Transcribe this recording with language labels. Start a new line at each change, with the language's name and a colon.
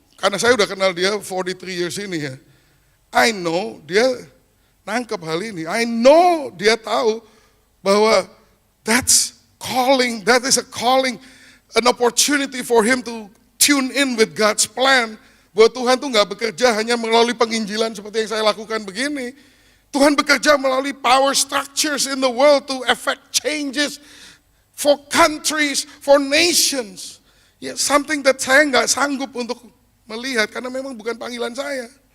Indonesian: Karena saya udah kenal dia
English: 43 years
Indonesian: ini ya.
English: I know
Indonesian: dia nangkep hal ini.
English: I know
Indonesian: dia tahu bahwa
English: that's calling, that is a calling, an opportunity for him to tune in with God's plan.
Indonesian: Bahwa Tuhan tuh gak bekerja hanya melalui penginjilan seperti yang saya lakukan begini. Tuhan bekerja melalui
English: power structures in the world to affect changes for countries, for nations.
Indonesian: Ya,
English: something that
Indonesian: saya gak sanggup untuk melihat karena memang bukan panggilan saya.